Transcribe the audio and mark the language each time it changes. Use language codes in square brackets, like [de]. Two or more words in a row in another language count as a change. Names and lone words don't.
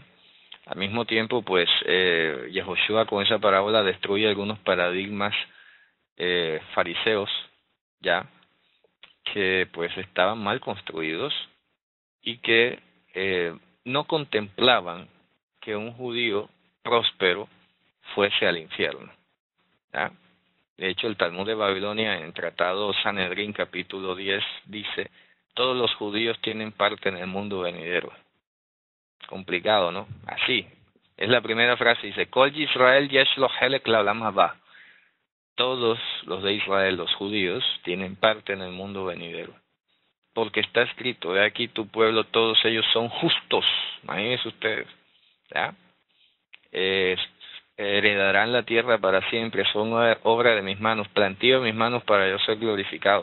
[es] Al mismo tiempo, pues, Yehoshua con esa parábola destruye algunos paradigmas fariseos, ya, que pues estaban mal construidos y que no contemplaban que un judío próspero fuese al infierno. ¿Ya? De hecho, el Talmud de Babilonia, en el Tratado Sanedrín, capítulo 10, dice: todos los judíos tienen parte en el mundo venidero. Complicado, ¿no? Así. Es la primera frase, dice: [he] כל ישראל יש לו חלק לעולם הבא. [es] Todos los de Israel, los judíos, tienen parte en el mundo venidero. Porque está escrito: he aquí tu pueblo, todos ellos son justos. Imagínense ustedes. ¿Ya? Heredarán la tierra para siempre, son obra de mis manos, plantío de mis manos para yo ser glorificado.